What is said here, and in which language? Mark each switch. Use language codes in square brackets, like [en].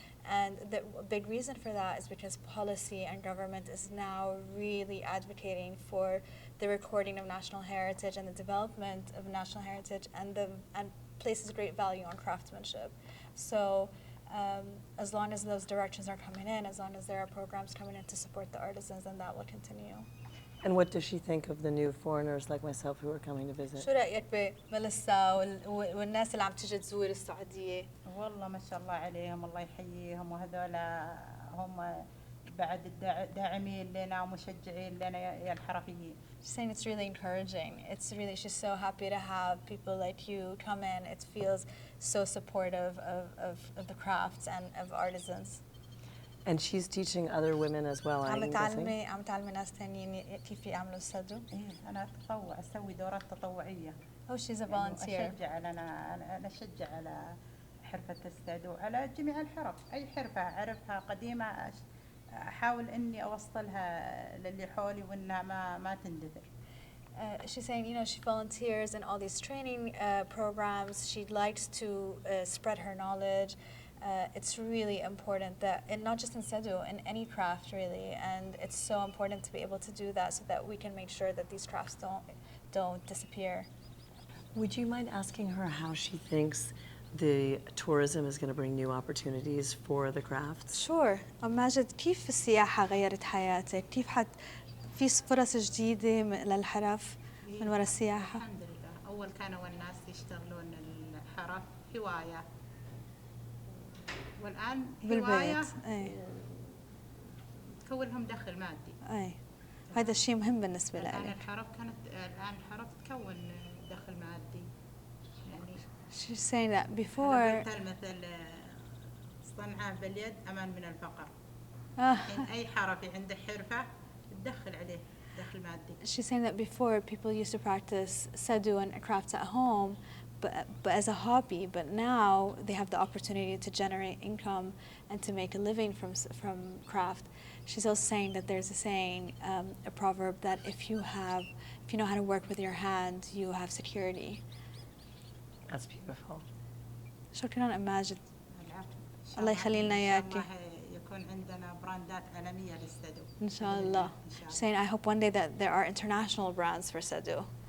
[en] And the big reason for that is because policy and government is now really advocating for the recording of national heritage and the development of national heritage, and places great value on craftsmanship. So as long as those directions are coming in, as long as there are programs coming in to support the artisans, then that will continue. And what does she think of the new foreigners like myself who are coming to visit? [ar] شو رأيك بملسا والناس اللي عم تيجي تزور السعودية؟ والله ما شاء الله عليهم، الله يحييهم، وهذولا هم بعد داعمين لنا ومشجعين لنا يا الحرفيين. [en] She's saying it's really encouraging. She's so happy to have people like you come in. It feels so supportive of the crafts and of artisans. And she's teaching other women as well. [ar] عم تعلمي ناس ثانيين كيف يعملوا السدو. أنا أتطوع، أسوي دورات تطوعية. [en] Oh, she's a volunteer. [ar] أنا أشجع على حرفة السدو، على جميع الحرف، أي حرفة أعرفها قديمة أحاول إني أوصلها للي حولي وإنها ما تندثر. [en] She's saying, she volunteers in all these training programs. She likes to spread her knowledge. It's really important that, and not just in Sedu, in any craft really, and it's so important to be able to do that so that we can make sure that these crafts don't disappear. Would you mind asking her how she thinks the tourism is going to bring new opportunities for the crafts? Sure. [ar] ماجد كيف السياحة غيرت حياتك؟ كيف في فرص جديدة للحرف من وراء السياحة؟ الحمد لله. أول كانوا الناس يشتغلون الحرف هواية، والآن هواية تكون لهم دخل مادي. هذا الشيء مهم بالنسبة لك. الآن الحرف تكون دخل مادي. يعني [en] She's saying that before. [ar] مثل صنعة باليد أمان من الفقر. أي حرفي عنده حرفة تدخل عليه دخل مادي. [en] She's saying that before people used to practice Sedu and crafts at home, but as a hobby. But now they have the opportunity to generate income and to make a living from craft. She's also saying that there's a saying, a proverb, that if you know how to work with your hand, you have security. That's beautiful. [ar] شكرا ماجد. الله يخلي لنا إياكي. يكون عندنا براندات عالمية للسدو. إن شاء الله. [en] She's saying, I hope one day that there are international brands for Sedu.